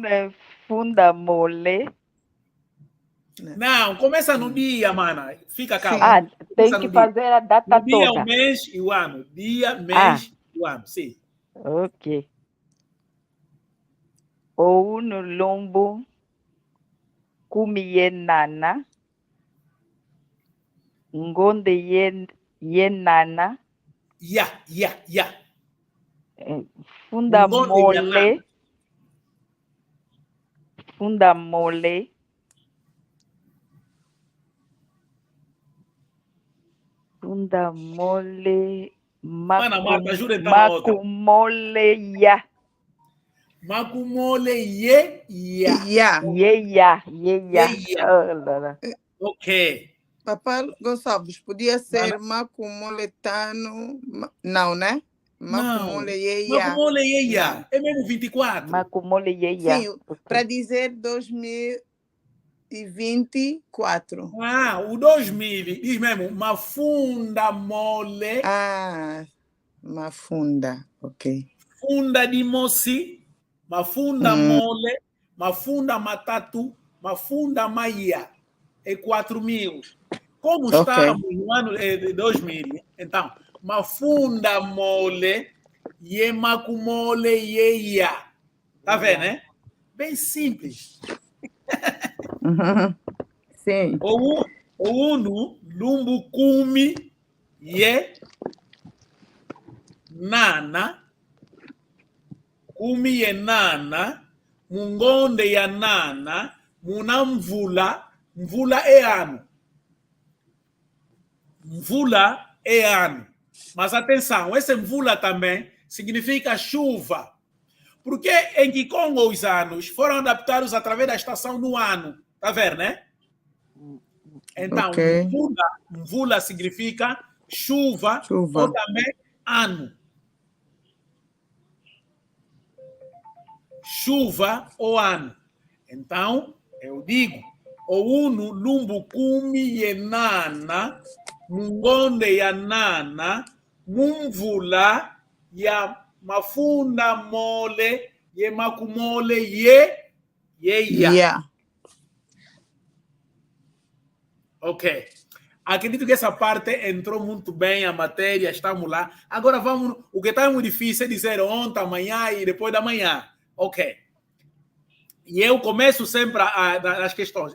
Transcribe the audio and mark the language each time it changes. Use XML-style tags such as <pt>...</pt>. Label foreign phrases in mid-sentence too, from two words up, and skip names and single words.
<kg>é funda mole.</kg> <pt>Não, começa no dia, mana. Fica calma. Tem que fazer a data o dia, toda. O mês e o ano. Dia, mês e o ano, sim.</pt> <kg>Ok. O uno lumbu kumi nana. Ngonde nana. Ya. Funda mole. Funda mole. Funda mole.</kg> <pt>Mana Marta, ajuda então a outra.</pt> <kg>Macumole ya. Macumole ye.</kg> <pt>Ok. Papai Gonçalves, podia ser macumoletano. Não, né?</pt> <kg>Macumole yeia. Macumole yeia.</kg> <pt>É mesmo 24.</pt> <kg>Macumole yeia.</kg> <pt>Sim, para dizer 2024. O 2000. Diz mesmo,</pt> <kg>mafunda mole. Mafunda, ok. Funda de moci, mafunda mole, mafunda matatu, mafunda maia.</kg> <pt>É 4.000. Como estamos no ano de 2000, então,</pt> <kg>mafunda mole, ye macumole yeia.</kg> <pt>Tá vendo, né? Bem simples. Sim.</pt> <kg>O uno, lumbu kumi, ye, nana, kumi ye nana, mungonde ya nana, muna mvula é ano.</kg> <pt>Mvula é ano. Mas atenção, esse mvula também significa chuva. Porque em Kikongo os anos foram adaptados através da estação do ano. Tá vendo, né? Então, mvula significa chuva ou também ano. Chuva ou ano. Então, eu digo,</pt> <kg>o uno lumbu kumi yenana, mungonde ya nana, mumvula ya mafunda mole, ye makumole ye ya.</kg> <pt>Yeah. Ok. Acredito que essa parte entrou muito bem, a matéria, estamos lá. Agora vamos, o que está muito difícil é dizer ontem, amanhã e depois da manhã. Ok. E eu começo sempre as questões.</pt>